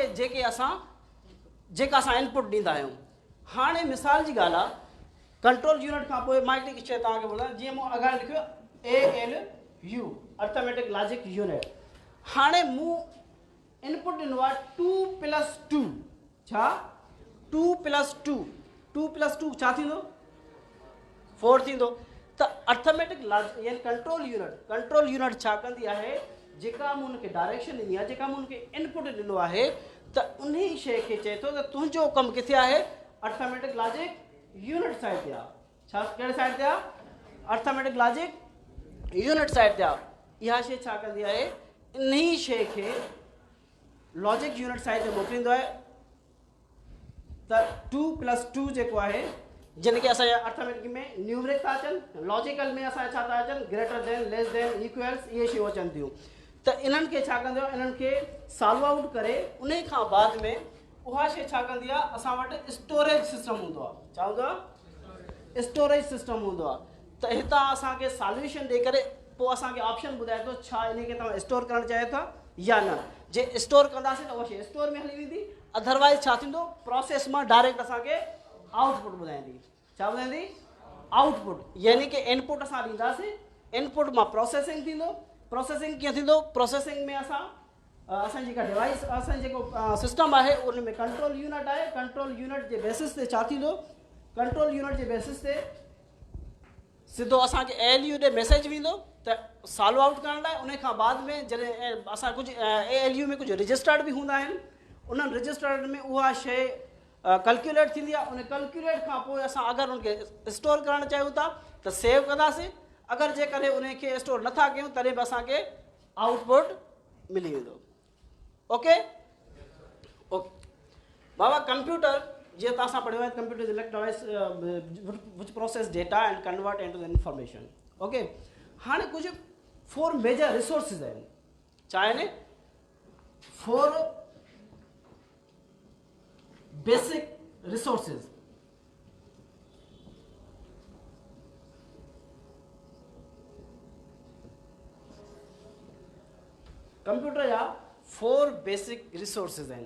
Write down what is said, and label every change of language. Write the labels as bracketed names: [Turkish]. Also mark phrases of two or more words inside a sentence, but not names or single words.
[Sindhi] जेका असां इनपुट ॾींदा आहियूं। हाणे मिसाल जी ॻाल्हि आहे, [English] control unit [Sindhi] खां पोइ मां हिकिड़ी शइ तव्हांखे ॿुधायां, जीअं मूं अॻाणे लिखियो ALU, [English] arithmetic logic unit. [Sindhi] हाणे मूं इनपुट ॾिनो आहे 2 + 2। छा? 2 + 2। 2 + 2 छा थींदो? 4 थींदो। त [English] arithmetic logic [Sindhi] यानी [English] control unit [Sindhi] छा कंदी आहे? जेका मूं हुनखे डायरेक्शन ॾिनी आहे, जेका मूं हुनखे इनपुट ॾिनो आहे, त उन ई शइ खे चए थो त तुंहिंजो कमु किथे आहे? [English] arithmetic logic unit side [Sindhi] ते आहे। छा? कहिड़े साइड ते आहे? [English] arithmetic logic unit side [Sindhi] ते आहे। इहा शइ छा कंदी आहे? इन ई शइ खे [English] logic unit side [Sindhi] ते मोकिलींदो आहे। त 2 + 2 जेको आहे, जिन खे असांजे अर्थमेटिक में न्यूमेरिक था अचनि, लॉजिकल में असांजा छा था अचनि? [English] greater than, less than, equals, [Sindhi] इहे शयूं अचनि थियूं। त इन्हनि खे छा कंदो आहे? इन्हनि खे [English] solve out [Sindhi] करे उन खां बाद में उहा शइ छा कंदी आहे? असां वटि [English] storage system [Sindhi] हूंदो आहे। छा हूंदो आहे? [English] storage system [Sindhi] हूंदो आहे। त हितां असांखे सॉल्यूशन ॾेई करे पोइ असांखे ऑप्शन ॿुधाए थो छा इन खे तव्हां स्टोर करणु चाहियो था या न। जे स्टोर कंदासीं त उहा शइ स्टोर में हली वेंदी, अदरवाइज़ छा थींदो? प्रोसेस मां डायरेक्ट असांखे आउटपुट ॿुधाईंदी। छा ॿुधाईंदी? आउटपुट। यानी कि इनपुट असां ॾींदासीं, इनपुट मां प्रोसेसिंग थींदो। प्रोसेसिंग कीअं थींदो? प्रोसेसिंग में असांजी जेका डिवाइस, असांजो जेको सिस्टम आहे उन में [English] control unit [Sindhi] आहे। [English] control unit [Sindhi] जे बेसिस ते छा थींदो? [English] control unit [Sindhi] जे बेसिस ते सिधो असांखे ALU ॾे मैसेज वेंदो त [English] solve out [Sindhi] करण लाइ। उन खां बाद में जॾहिं असां कुझु ALU में कुझु रजिस्टर्ड बि हूंदा आहिनि, उन्हनि रजिस्टर्ड में उहा शइ कैलकुलेट थींदी आहे। उन कैलकुलेट खां पोइ असां अगरि उनखे स्टोर करणु चाहियूं था त सेव कंदासीं, अगरि जेकॾहिं उनखे स्टोर नथा कयूं तॾहिं बि असांखे आउटपुट मिली वेंदो। [English] ok ok [Sindhi] बाबा, कंप्यूटर जीअं तव्हां सां पढ़ियो आहे, [English] computer is electronic device which process data and convert into the information. [Sindhi] ओके, हाणे कुझु 4 [English] major resources [Sindhi] आहिनि। छा आहिनि? 4 [English] basic resources. [Sindhi] कंप्यूटर जा 4 [English] basic resources [Sindhi] आहिनि।